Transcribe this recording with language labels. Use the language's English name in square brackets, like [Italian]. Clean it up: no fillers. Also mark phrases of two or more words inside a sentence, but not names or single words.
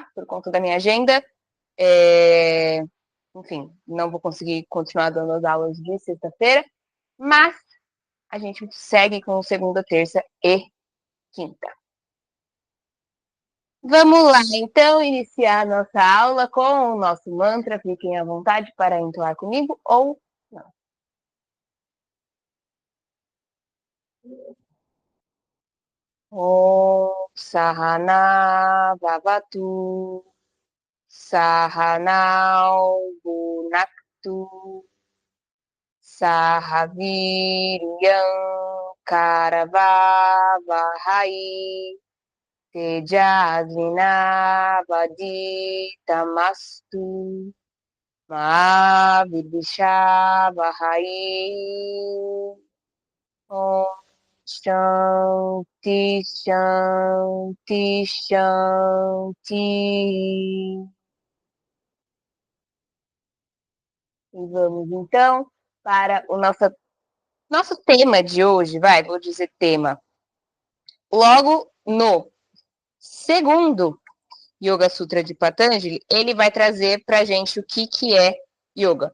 [Portuguese] Por conta da minha agenda. Enfim, não vou conseguir continuar dando as aulas de sexta-feira, mas a gente segue com segunda, terça e quinta. Vamos lá, então, iniciar nossa aula com o nosso mantra. Fiquem à vontade para entoar comigo ou não. [Sanskrit] Om Sahana Bhavatu Sahanau Bhunaktu Sahaviryam Karavavahai Tejasvinavaditamastu Ma Vidishavahai. Om Shanti, Shanti, Shanti. [Portuguese] E vamos então para o nosso tema de hoje, vou dizer tema. Logo no segundo Yoga Sutra de Patanjali, ele vai trazer para a gente o que é yoga.